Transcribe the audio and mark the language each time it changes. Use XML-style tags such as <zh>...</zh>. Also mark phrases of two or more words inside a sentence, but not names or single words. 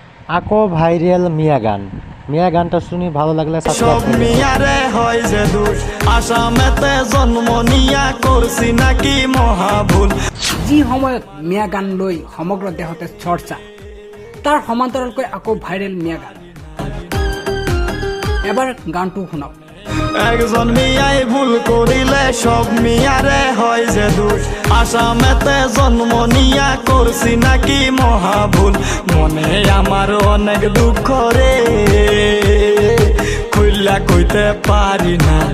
<bn>আকো ভাইরাল মিয়া গান। মিয়া গানটা শুনি ভালো লাগলে সব মিয়ারে হয় যে দোষ, আসামেতে জন্ম নিয়া করছি নাকি মহাভুল।</bn> <as>যি সময়ত মিয়া গান লৈ সমগ্ৰ দেশতে চৰ্চা, তাৰ সমান্তৰালকৈ আকৌ ভাইৰেল মিয়া গান। এবাৰ গানটো শুনাওক।</as> <bn>একজন মিয়াই ভুল করিলে সব মিয়ারে হয় যে দোষ, আসামেতে জন্ম নিয়া করছি নাকি মহাভুল। মনে আমার অনেক দুঃখ রে, খুইলা কইতে পারি না।</bn>